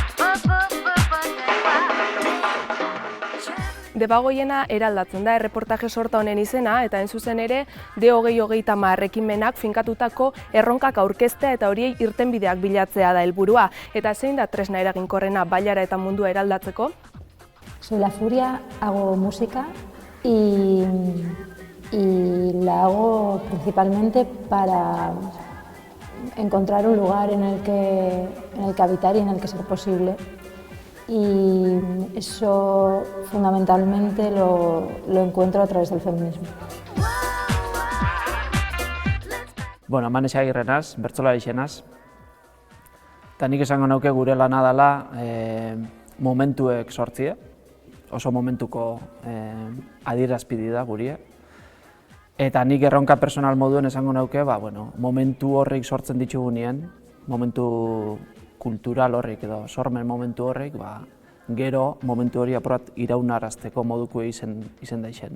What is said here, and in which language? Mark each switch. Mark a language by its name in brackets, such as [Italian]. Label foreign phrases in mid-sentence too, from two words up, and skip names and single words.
[Basque] Debagoiena eraldatzen da erreportaje sorta honen izena eta hain zuzen ere D2030 ekimenak finkatutako erronkak aurkeztea eta horiei irtenbideak bilatzea da helburua. Eta zein da tresna eraginkorrena bailara eta mundua eraldatzeko? [Spanish] Soy La Furia, hago música y la hago principalmente para encontrar un lugar en el que habitar y en el que ser posible. Y eso fundamentalmente lo encuentro a través del feminismo. [Basque] Bueno, Manese Agirrenaz, bertsolari zenaz. Eta nik esango nauke gure lana dela momentuek sortzia, oso momentuko adierazpidi da gurie. Eta nik erronka personal moduen esango nauke, momentu horrek sortzen ditugunean, momentu kultural horrek edo sormen momentu horrek, gero momentu hori apurat iraunarazteko moduko izen daixen.